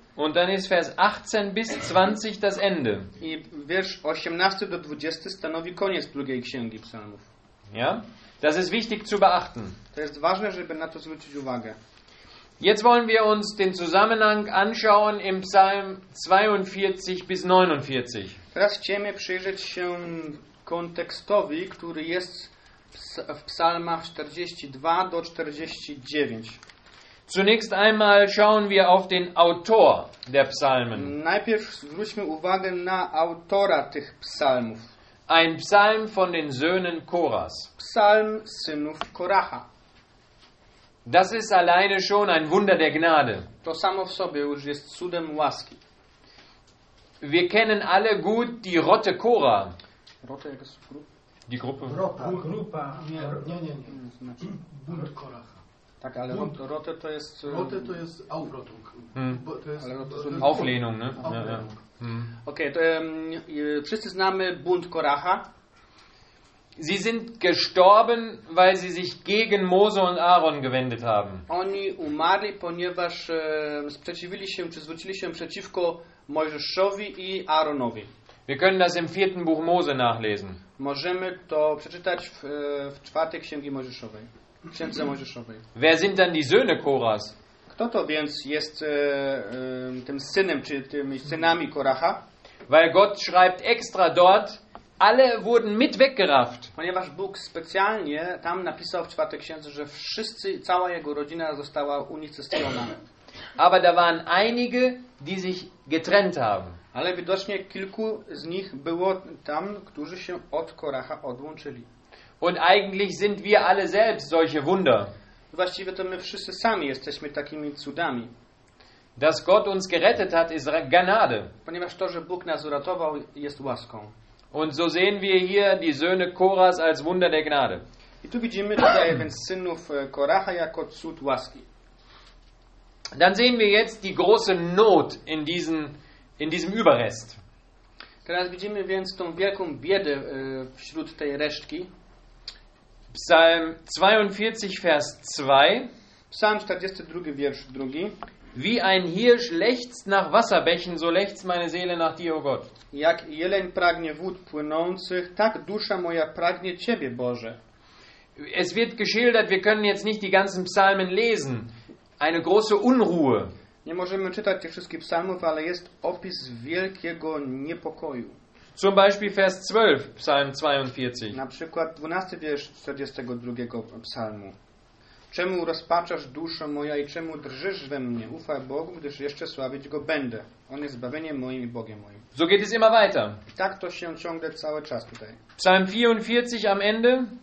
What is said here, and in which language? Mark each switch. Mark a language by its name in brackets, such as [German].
[German] Und dann ist Vers 18 bis 20 das Ende. [Polish] I wiersz 18 do 20 stanowi koniec drugiej księgi psalmów. [German] Ja? Das ist wichtig zu beachten. [Polish] To jest ważne, żeby na to zwrócić uwagę. [German] Jetzt wollen wir uns den Zusammenhang anschauen im Psalm 42 bis 49. [Polish] Teraz chcemy przyjrzeć się kontekstowi, który jest w psalmach 42 do 49. [German] Zunächst einmal schauen wir auf den Autor der Psalmen. [Polish] Najpierw zwróćmy uwagę na autora tych psalmów. [German] Ein Psalm von den Söhnen Korahs. [Polish] Psalm synów Koracha. [German] Das ist alleine schon ein Wunder der Gnade. [Polish] To samo w sobie już jest cudem łaski. [German] Wir kennen alle gut die Rotte Korah. [Polish] Rotte, jak jest grupa? [German] Die Gruppe. [Polish] Grupa. Nie. Bunt Koracha. Tak, ale Rotte to jest... Rotte to jest Aufrottung. [German] Auflehnung, ne? [Polish] Okej, to wszyscy znamy bunt Koracha. [German] Sie sind gestorben, weil sie sich gegen Mose und Aaron gewendet haben. [Polish] Oni umarli, ponieważ sprzeciwili się, czy zwrócili się przeciwko Mojżeszowi i Aaronowi. [German] Wir können das im vierten Buch Mose nachlesen. [Polish] Możemy to przeczytać w czwartej księgi Mojżeszowej. Księdze Mojżeszowej. [German] Wer sind denn die Söhne Korahs? [Polish] Kto to więc jest tym synem, czy tymi synami Koracha? [German] Weil Gott schreibt extra dort, alle wurden mit weggerafft. [Polish] Ponieważ Bóg specjalnie tam napisał w czwartej księdze, że wszyscy, cała jego rodzina została unicestwiona. [German] Aber da waren einige, die sich getrennt haben. [Polish] Ale widocznie kilku z nich było tam, którzy się od Koracha odłączyli. [German] Und eigentlich sind wir alle selbst solche Wunder. [Polish] Właściwie to my wszyscy sami jesteśmy takimi cudami. [German] Dass Gott uns gerettet hat, ist Gnade. [Polish] Ponieważ to, że Bóg nas uratował, jest łaską. [German] Und so sehen wir hier die Söhne Korahs als Wunder der Gnade. [Polish] I tu widzimy tutaj więc synów Koracha jako cud łaski. [German] Dann sehen wir jetzt die große Not in diesem Überrest. [Polish] Teraz widzimy więc tą wielką biedę wśród tej resztki. [German] Psalm 42, Vers 2. Psalm 42, Vers 2. Wie ein Hirsch lechzt nach Wasserbächen, so lechzt meine Seele nach dir, o Gott. [Polish] Jak jeleń pragnie wód płynących, tak dusza moja pragnie Ciebie, Boże. [German] Es wird geschildert, wir können jetzt nicht die ganzen Psalmen lesen. Eine große Unruhe. [Polish] Nie możemy czytać tych wszystkich psalmów, ale jest opis wielkiego niepokoju. [German] Zum Beispiel Vers 12, Psalm 42. [Polish] Na przykład 12 wiersz 42 psalmu. Czemu rozpaczasz duszę moja i czemu drżysz we mnie? Ufaj Bogu, gdyż jeszcze sławić Go będę. On jest zbawieniem moim i Bogiem moim. [German] So geht es immer weiter. [Polish] I tak to się ciągle cały czas tutaj. [German] Psalm 44 am Ende.